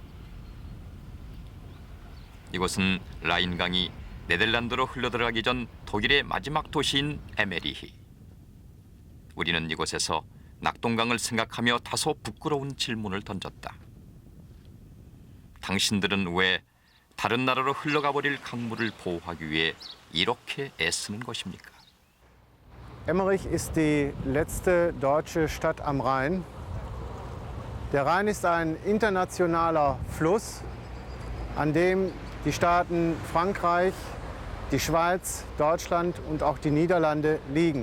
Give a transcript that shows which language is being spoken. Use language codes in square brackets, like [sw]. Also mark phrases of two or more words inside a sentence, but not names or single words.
[ko] 이곳은 라인강이 네덜란드로 흘러들어가기 전 독일의 마지막 도시인 에메리히. 우리는 이곳에서 낙동강을 생각하며 다소 부끄러운 질문을 던졌다. 당신들은 왜 다른 나라로 흘러가 버릴 강물을 보호하기 위해 이렇게 애쓰는 것입니까? [de] Emmerich ist die letzte deutsche Stadt am Rhein. Der Rhein ist ein internationaler Fluss, an dem die Staaten Frankreich, die Schweiz, Deutschland und auch die Niederlande liegen.